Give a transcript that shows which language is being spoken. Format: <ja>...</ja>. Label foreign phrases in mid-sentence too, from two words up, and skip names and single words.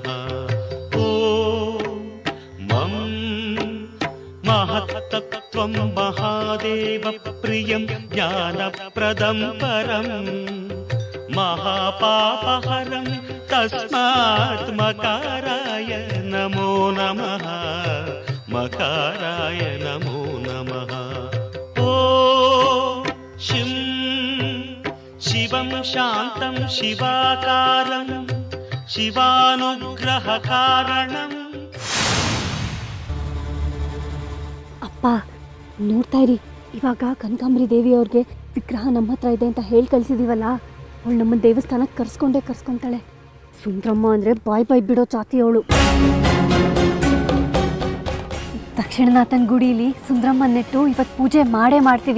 <sa>ॐ मं महत्तत्त्वं महादेवप्रियं ज्ञानप्रदं परं महापापहरं तस्मात् मकाराय नमो नमः. मकाराय नमो नमः. ॐ शिं शिवं शान्तं शिवाकारं शिवानुग्रहकारणम्.</sa> <kn>ಅಪ್ಪ ನೋಡ್ತಾ ಇರಿ, ಇವಾಗ ಕನಕಾಂಬರಿ ದೇವಿಯವ್ರಿಗೆ ವಿಗ್ರಹ ನಮ್ಮ ಹತ್ರ ಇದೆ ಅಂತ ಹೇಳಿ ಕಳಿಸಿದೀವಲ್ಲ, ಅವಳು ನಮ್ಮ ದೇವಸ್ಥಾನಕ್ಕೆ ಕರ್ಸ್ಕೊಂತಾಳೆ. ಸುಂದ್ರಮ್ಮ ಅಂದರೆ ಬಾಯ್ ಬಿಡೋ ಚಾತಿ ಅವಳು. ದಕ್ಷಿಣನಾಥನ್ ಗುಡಿಲಿ ಸುಂದ್ರಮ್ಮ ನೆಟ್ಟು ಇವತ್ತು ಪೂಜೆ ಮಾಡ್ತೀವಿ.</kn>